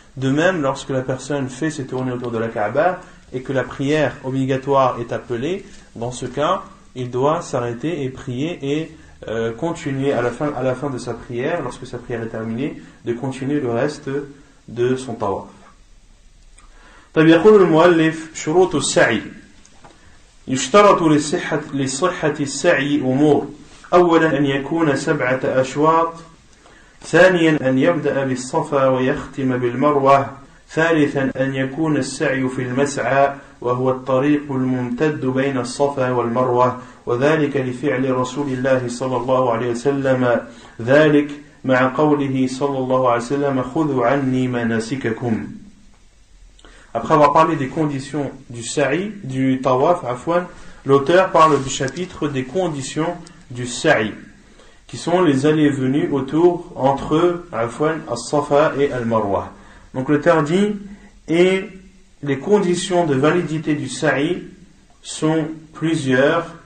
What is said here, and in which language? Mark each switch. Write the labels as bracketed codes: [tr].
[fr] De même, lorsque la personne fait ses tournées autour de la Kaaba et que la prière obligatoire est appelée, dans ce cas, il doit s'arrêter et prier et continuer à la fin de sa prière, lorsque sa prière est terminée, de continuer le reste de son tawaf. [ar] طيب يقول المؤلف شروط السعي. يشترط لصحة السعي أمور. أولا أن يكون 7 أشواط. ثانيا أن يبدأ بالصفا ويختم بالمروة. ثالثا أن يكون السعي في المسعى وهو الطريق الممتد بين الصفا والمروة، وذلك لفعل رسول الله صلى الله عليه وسلم ذلك مع قوله صلى الله عليه وسلم خذوا عني مناسككم. [fr] Après avoir parlé des conditions du sa'i, du tawaf, l'auteur parle du chapitre des conditions du sa'i, qui sont les allées et venues autour entre as-Safa et al-Marwa. Donc l'auteur dit, et les conditions de validité du sa'i sont plusieurs.